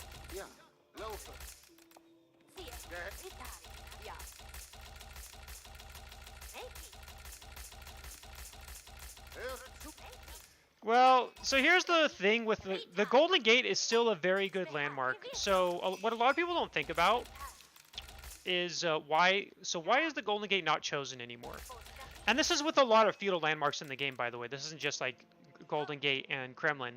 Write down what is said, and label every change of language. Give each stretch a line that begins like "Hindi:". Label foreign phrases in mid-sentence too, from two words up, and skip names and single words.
Dutch: Ja, lopen. Zie je? Ja. Ritari. Ja. Reiki.
German: Hör zu.
English: Well, so here's the thing with the Golden Gate is still a very good landmark. So what a lot of people don't think about is why is the Golden Gate not chosen anymore? And this is with a lot of feudal landmarks in the game, by the way. This isn't just like Golden Gate and Kremlin.